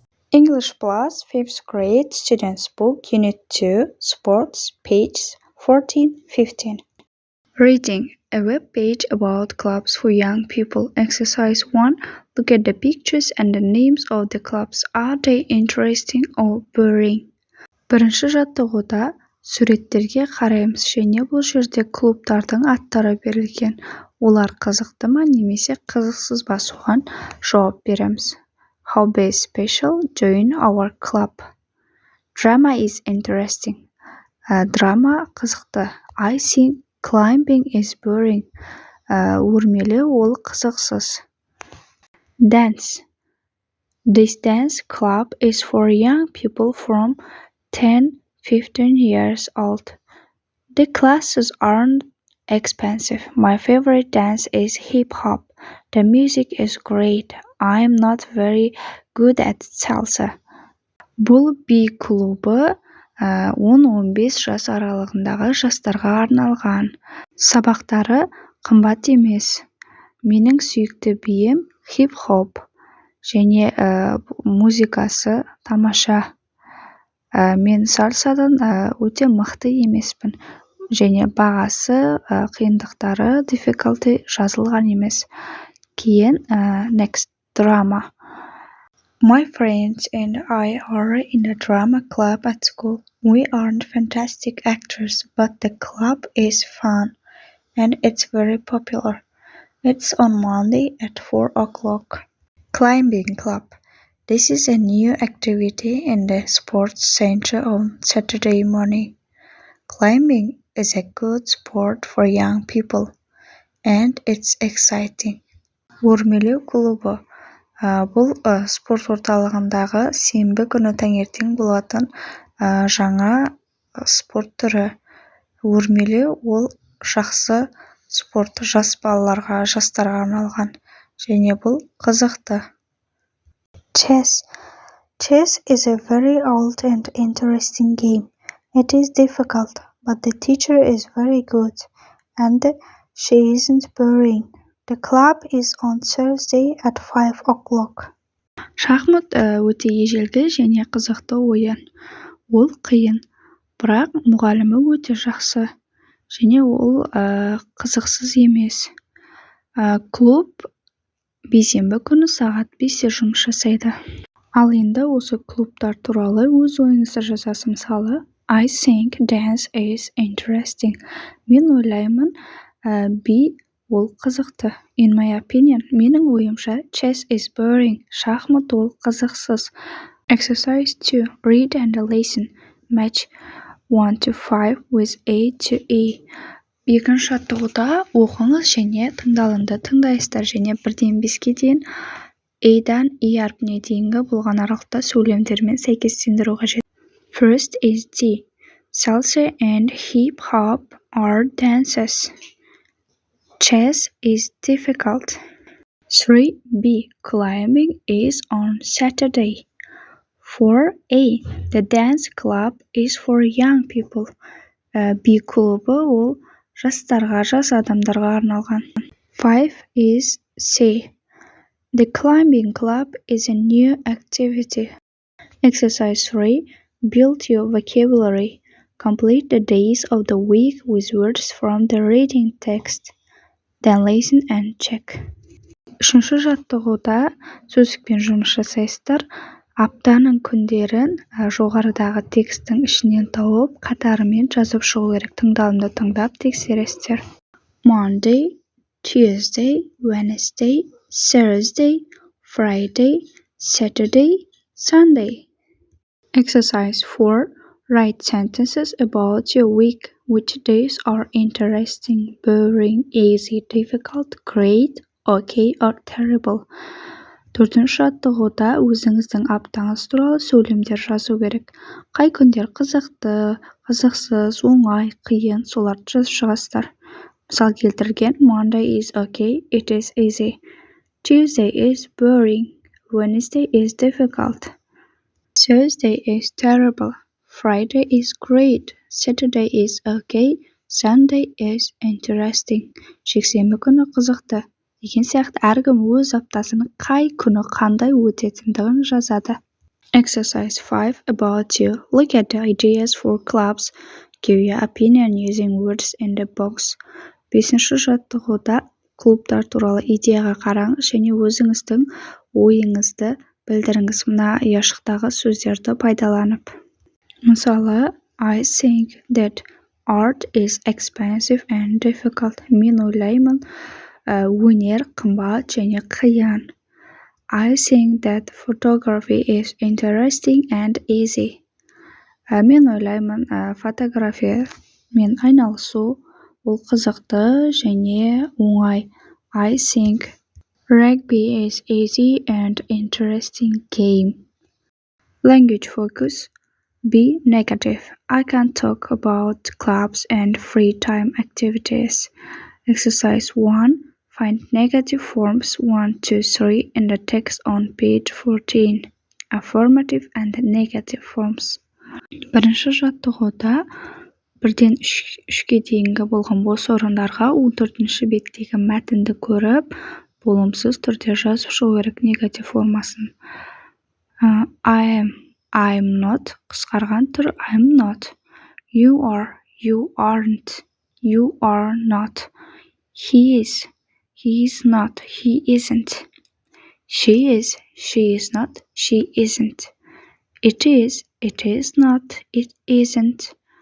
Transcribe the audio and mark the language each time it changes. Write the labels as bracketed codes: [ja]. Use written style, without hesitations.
[en] English Plus, 5th grade, Students Book, Unit 2, Sports, pages 14-15. Reading. A web page about clubs for young people. Exercise 1. Look at the pictures and the names of the clubs. Are they interesting or boring? [kk] Бірінші жаттығуда суреттерге қараймыз және бұл жерде клубтардың аттары берілген. Олар қызықты ма немесе қызықсыз ба, соған жауап береміз. [en] How be special, join our club. Drama is interesting. [kk] Драма қызықты. [en] I think climbing is boring. [kk] Өрмелеу ол қызықсыз. Dance. [en] This dance club is for young people from 10-15 years old. The classes aren't expensive. My favorite dance is hip-hop. The music is great. I am not very good at salsa. [kk] Бұл би клубы 10-15 жас аралығындағы жастарға арналған. Сабақтары қымбат емес. Менің сүйікті биім хип-хоп және музыкасы тамаша. Мен сальсадан өте мықты емеспін және бағасы, қиындықтары, difficulty жазылған емес. [en] Кейін next, drama. My friends and I are in a drama club at school. We aren't fantastic actors, but the club is fun and it's very popular. It's on Monday at 4 o'clock. Climbing club. This is a new activity in the sports center on Saturday morning. Climbing is a good sport for young people and it's exciting. [kk] Өрмелеу клубы. Бұл спорт орталығындағы сенбі күні таңертең болатын жаңа спорт түрі. Өрмелеу ол жақсы спорт, жас балаларға, жастарға арналған және бұл қызықты. [en] Chess. Chess is a very old and interesting game. It is difficult, but the teacher is very good and she isn't boring. The club is on Thursday at 5 o'clock. [kk] Шахмат өте ежелгі және қызықты ойын. Ол қиын, бірақ мұғалімі өте жақсы және ол қызықсыз емес. Клуб бейсенбі күні сағат 5-те жұмыс жасайды. Ал енді осы клубтар туралы өз ойыңызды жазасыз. [en] Мысалы, I think dance is interesting. [kk] Мен ойлаймын, би ол қызықты. [en] In my opinion, [kk] менің ойымша, [en] chess is boring. [kk] Шахмат ол қызықсыз. [en] Exercise 2. Read and listen. Match 1-5 with A to E. [kk] Екінші жаттығуда оқыңыз және тыңдалымды тыңдайсыздар және 1-ден 5-ке дейін A-дан E әрпіне дейінгі болған аралықта сөйлемдермен сәйкестендіру қажет. [en] First is D. Salsa and hip-hop are dances. Chess is difficult. 3B. Climbing is on Saturday. 4A. The dance club is for young people. [kk] B клубы ол жастарға, жас адамдарға арналған. [en] 5 is C. The climbing club is a new activity. Exercise 3. Build your vocabulary. Complete the days of the week with words from the reading text. Then listen and check. [kk] Үшінші жаттығуда сөздікпен жұмыс жасайсыздар. Аптаның күндерін жоғарыдағы текстің ішінен тауып, қатарымен жазып шығу керек. Тыңдалымды тыңдап тексересіздер. [en] Monday, Tuesday, Wednesday, Thursday, Friday, Saturday, Sunday. Exercise 4. Write sentences about your week. Which days are interesting, boring, easy, difficult, great, okay, or terrible? [kk] 4-ші жаттығуда өзіңіздің аптаңыз туралы сөйлемдер жазу керек. Қай күндер қызықты, қызықсыз, оңай, қиын, соларды жазып шығасыздар. Мысал келтірген: [en] Monday is okay, it is easy. Tuesday is boring. Wednesday is difficult. Thursday is terrible. Friday is great. Saturday is okay. Sunday is interesting. [kk] Жексенбі күні қызықты. Деген сияқты әркім өз аптасының қай күні қандай өтетіндігін жазады. [en] Exercise 5 about you. Look at the ideas for clubs. Give your opinion using words in the box. [kk] 5-ші жаттығуда клубтар туралы идеяға қараңыз және өзіңіздің ойыңызды білдіріңіз. Мына ұяшықтағы сөздерді пайдаланып. [en] Мысалы, I think that art is expensive and difficult. [kk] Мен ойлаймын, өнер қымбат және қиын. [en] I think that photography is interesting and easy. [kk] Мен ойлаймын, фотографиямен айналысу ол қызықты және оңай. [en] I think rugby is easy and interesting game. Language focus. Be negative. I can talk about clubs and free time activities. Exercise 1. Find negative forms 1, 2, 3 in the text on page 14. Affirmative and negative forms. [kk] Бірінші жаттығуда 1-ден 3-ке дейінгі болған бос орындарға 14-ші беттегі мәтінді көріп, болымсыз түрде жазып шығу керек негатив формасын. [en] I am, I'm not, [kk] қысқарған түр [en] I'm not. You are, you aren't, you are not. He is not, he isn't. She is not, she isn't. It is not, it isn't.